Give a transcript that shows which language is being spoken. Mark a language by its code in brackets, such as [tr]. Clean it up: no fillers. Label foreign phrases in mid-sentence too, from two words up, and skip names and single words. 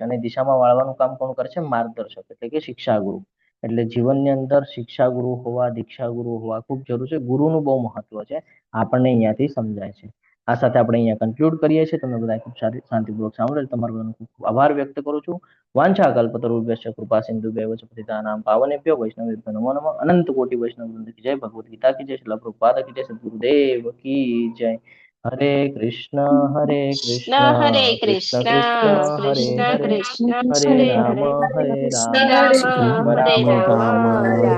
[gu] અને દિશામાં વાળવાનું કામ કોણ કરે છે? માર્ગદર્શક, એટલે કે શિક્ષા ગુરુ. એટલે જીવનની અંદર શિક્ષા ગુરુ હોવા, દીક્ષા ગુરુ હોવા ખૂબ જરૂર છે. ગુરુનું બહુ મહત્વ છે, આપણને અહીંયાથી સમજાય છે. આ સાથે આપણે અહીંયા કન્ક્લુડ કરીએ છીએ. તમે બધા ખૂબ સારી શાંતિપૂર્વક સાંભળેલ, તમારો બધાનો ખૂબ ખૂબ આભાર વ્યક્ત કરું છું. [sa] वांछा कल्पतरुभ्यश्च कृपा सिंधुभ्यैव च पतितानां पावनेभ्यो वैष्णवेभ्यो नमो नमः. [hi] अनंत कोटी वैष्णव वृंद की जय. भगवद गीता की जय. श्रील प्रभुपाद की जय. सदगुरुदेव की जय. [sa] हरे कृष्ण कृष्ण હરે કૃષ્ણ કૃષ્ણ હરે કૃષ્ણ હરે કૃષ્ણ હરે હરે રામ હરે હરે હરે રામ રામ રામ હરે રામ રામ હરે રામ